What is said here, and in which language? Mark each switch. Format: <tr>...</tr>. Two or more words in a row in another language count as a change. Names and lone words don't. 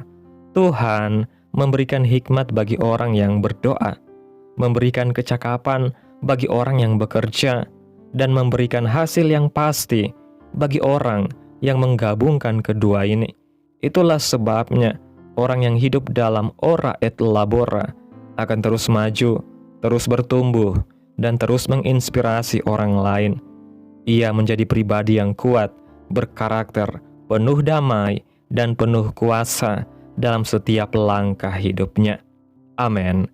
<id>Tuhan memberikan hikmat bagi orang yang berdoa, memberikan kecakapan bagi orang yang bekerja, dan memberikan hasil yang pasti bagi orang yang menggabungkan kedua ini. Itulah sebabnya orang yang hidup dalam</id> <la>ora et labora</la> <id>akan terus maju, terus bertumbuh, dan terus menginspirasi orang lain. Ia menjadi pribadi yang kuat, berkarakter, penuh damai, dan penuh kuasa dalam setiap langkah hidupnya. Amin.</id>